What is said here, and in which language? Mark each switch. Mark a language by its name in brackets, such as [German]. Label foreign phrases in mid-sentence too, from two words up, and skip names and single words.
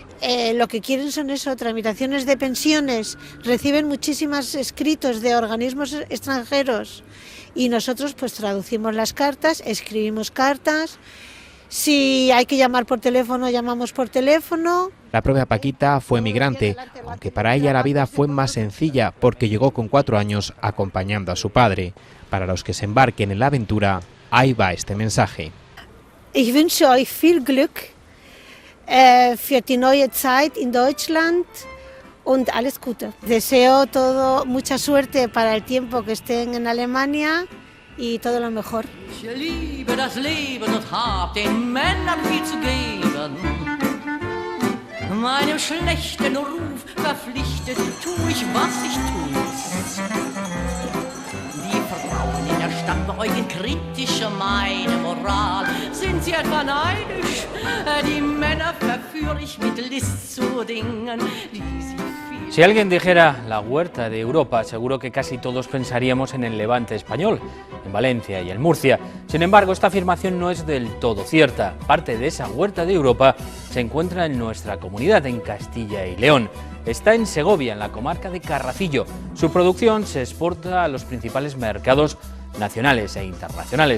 [Spanish] Lo que quieren son eso, tramitaciones de pensiones, reciben muchísimos escritos de organismos extranjeros y nosotros pues traducimos las cartas, escribimos cartas. Si hay que llamar por teléfono, llamamos por teléfono. La propia Paquita fue migrante, aunque para ella la vida fue más sencilla porque llegó con 4 años acompañando a su padre. Para los que se embarquen en la aventura, ahí va este mensaje. [German] Ich wünsche euch viel Glück für die neue Zeit in Deutschland und alles Gute. [Spanish] Deseo mucha suerte para el tiempo que estén en Alemania. Y todo lo mejor. [German] Ich liebe das Leben und hab den Männern viel zu geben. Meinem schlechten Ruf verpflichtet tu ich, was ich tun muss. Die Frauen in der Stadt beäugen kritisch meine Moral. Sind sie etwa neidisch? Die Männer verführe ich mit List zu Dingen, die sie... [Spanish] Si alguien dijera la huerta de Europa, seguro que casi todos pensaríamos en el Levante español, en Valencia y en Murcia. Sin embargo, esta afirmación no es del todo cierta. Parte de esa huerta de Europa se encuentra en nuestra comunidad, en Castilla y León. Está en Segovia, en la comarca de Carracillo. Su producción se exporta a los principales mercados nacionales e internacionales.